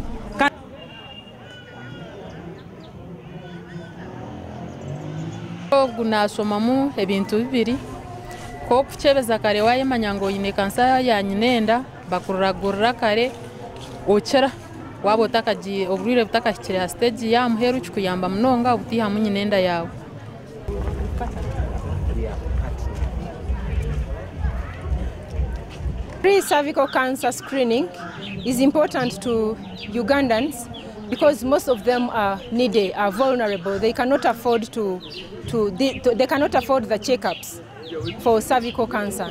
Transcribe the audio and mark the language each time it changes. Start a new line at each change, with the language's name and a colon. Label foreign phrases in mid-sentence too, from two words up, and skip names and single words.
Nyankole: gunasomamu ebintu bibiri ko kucebeza kare waye manyango yine kansa ya nyinenda bakuragurira kare okera wabo takaji oburire butakakire stage ya muheru kuyamba munonga ubutiha mu nyinenda yawe.
English: Pre-cervical cancer screening is important to Ugandans because most of them are needy, are vulnerable. They cannot afford they cannot afford the checkups for cervical cancer.